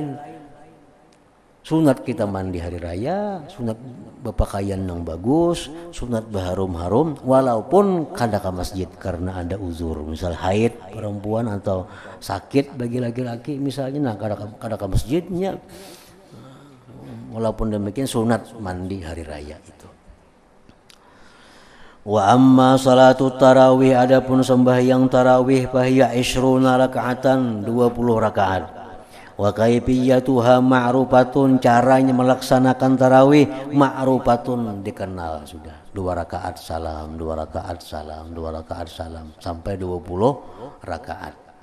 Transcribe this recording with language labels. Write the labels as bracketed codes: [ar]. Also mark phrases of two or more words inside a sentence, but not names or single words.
[bjn] Sunat kita mandi hari raya, sunat berpakaian yang bagus, sunat berharum-harum walaupun kada ke masjid karena ada uzur, misal haid perempuan atau sakit bagi laki-laki misalnya, nah kada ke masjidnya. Walaupun demikian sunat mandi hari raya itu. [ar] وأما صلاة التراويح, [bjn] adapun sembahyang tarawih, [ar] فهي 20 ركعة, [bjn] 20 rakaat. [ar] وكيفيتها معروفة, [bjn] caranya melaksanakan tarawih ma'rufatun, dikenal sudah. 2 rakaat salam, 2 rakaat salam, 2 rakaat salam sampai 20 rakaat.